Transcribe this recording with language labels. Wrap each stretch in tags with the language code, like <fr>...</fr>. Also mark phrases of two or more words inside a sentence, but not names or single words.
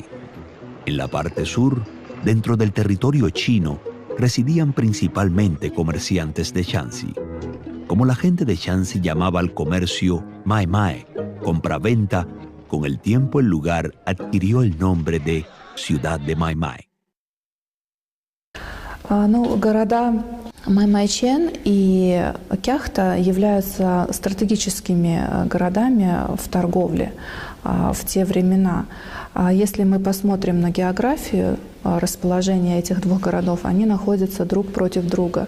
<es>En la parte sur, dentro del territorio chino, residían principalmente comerciantes de Shanxi. Como la gente de Shanxi llamaba al comercio Mai Mai, compra-venta, con el tiempo el lugar adquirió el nombre de Ciudad de Mai Mai.</es> <ru>Города Маймайчэн и Кяхта являются стратегическими городами в торговле в те времена. Если мы посмотрим на географию расположения этих двух городов, они находятся друг против друга.</ru>